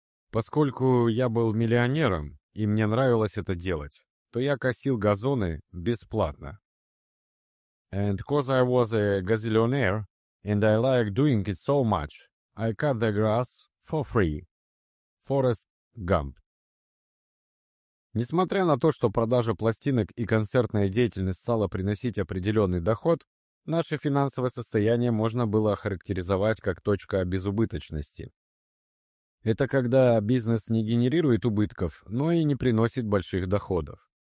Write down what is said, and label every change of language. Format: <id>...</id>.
<ru>Поскольку я был миллионером, и мне нравилось это делать, то я косил газоны бесплатно.</ru> <en>And because I was a gazillionaire, and I liked doing it so much, I cut the grass for free. Forrest Gump.</en> <ru>Несмотря на то, что продажа пластинок и концертная деятельность стала приносить определенный доход, наше финансовое состояние можно было охарактеризовать как точка безубыточности. Это когда бизнес не генерирует убытков, но и не приносит больших доходов.</ru>